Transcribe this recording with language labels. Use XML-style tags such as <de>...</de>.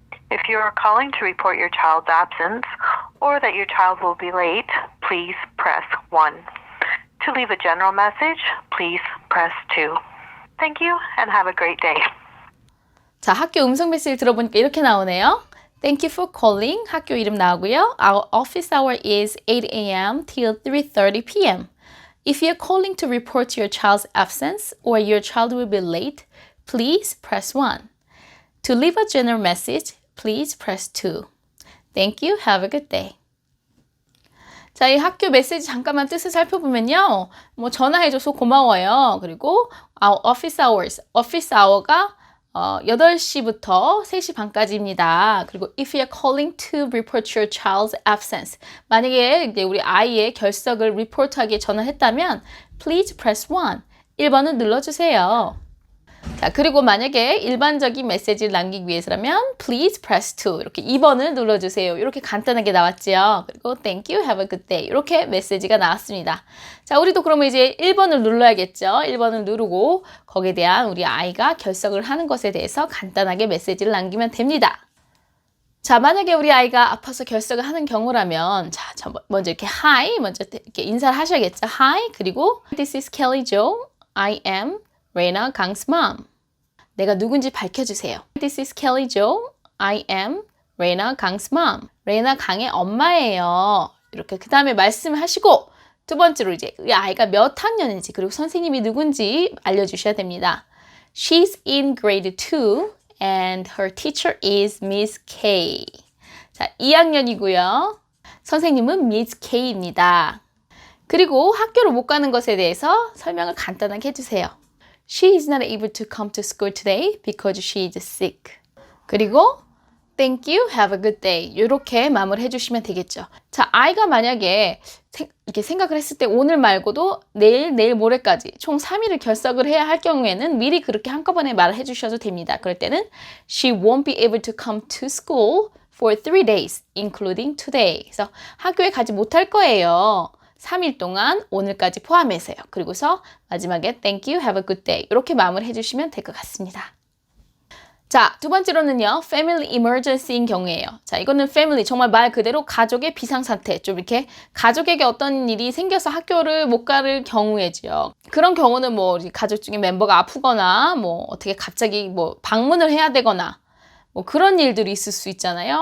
<en>If you are calling to report your child's absence or that your child will be late, please press 1. To leave a general message, please press 2. Thank you and have a great day.</en> <ko>자, 학교 음성 메시지를 들어보니까 이렇게 나오네요.</ko> <en>Thank you for calling.</en> <ko>학교 이름 나오고요.</ko> <en>Our office hour is 8 a.m. till 3:30 p.m. If you're calling to report your child's absence or your child will be late, please press 1. To leave a general message, please press 2. Thank you. Have a good day.</en> <ko>자, 이 학교 메시지 잠깐만 뜻을 살펴보면요. 뭐 전화해줘서 고마워요. 그리고</ko> <en>our office hours.</en> <ko>office hour가 8시부터 3시 반까지입니다.</ko> <en>그리고 if you're calling to report your child's absence.</en> <ko>만약에 이제 우리 아이의 결석을 리포트하기 전화했다면</ko> <en>please press 1.</en> <ko>1번을 눌러주세요. 자, 그리고 만약에 일반적인 메시지를 남기기 위해서라면</ko> <en>please press 2</en> <ko>이렇게 2번을 눌러주세요. 이렇게 간단하게 나왔죠. 그리고</ko> <en>thank you, have a good day</en> <ko>이렇게 메시지가 나왔습니다. 자, 우리도 그러면 이제 1번을 눌러야겠죠. 1번을 누르고 거기에 대한 우리 아이가 결석을 하는 것에 대해서 간단하게 메시지를 남기면 됩니다. 자, 만약에 우리 아이가 아파서 결석을 하는 경우라면 자, 먼저 이렇게 hi 먼저 이렇게 인사를 하셔야겠죠.</ko> <en>Hi,</en> <ko>그리고</ko> <en>this is Kelly Jo. I am Reina Gang's mom.</en> <ko>내가 누군지 밝혀주세요.</ko> <en>This is Kelly Jo. I am Reina Gang's mom.</en> <ko>레이나 강의 엄마예요. 이렇게 그 다음에 말씀을 하시고 두 번째로 이제 이 아이가 몇 학년인지 그리고 선생님이 누군지 알려주셔야 됩니다.</ko> <en>She's in grade 2 and her teacher is Miss K.</en> <ko>자, 2학년이고요. 선생님은 Miss K입니다. 그리고 학교를 못 가는 것에 대해서 설명을 간단하게 해주세요.</ko> <en>She is not able to come to school today because she is sick.</en> <ko>그리고</ko> <en>Thank you, have a good day.</en> <ko>이렇게 마무리 해주시면 되겠죠. 자, 아이가 만약에 이렇게 생각을 했을 때 오늘 말고도 내일 모레까지 총 3일을 결석을 해야 할 경우에는 미리 그렇게 한꺼번에 말을 해주셔도 됩니다. 그럴 때는</ko> <en>She won't be able to come to school for 3 days, including today.</en> <ko>그래서 학교에 가지 못할 거예요. 3일 동안 오늘까지 포함해서요.</ko> <en>그리고서 마지막에 Thank you, have a good day.</en> <ko>이렇게 마무리 해주시면 될 것 같습니다. 자, 두 번째로는요. Family emergency인 경우예요. 자, 이거는 family, 정말 말 그대로 가족의 비상사태. 좀 이렇게 가족에게 어떤 일이 생겨서 학교를 못 갈 경우에죠. 그런 경우는 뭐 우리 가족 중에 멤버가 아프거나 뭐 어떻게 갑자기 뭐 방문을 해야 되거나 뭐 그런 일들이 있을 수 있잖아요.</ko>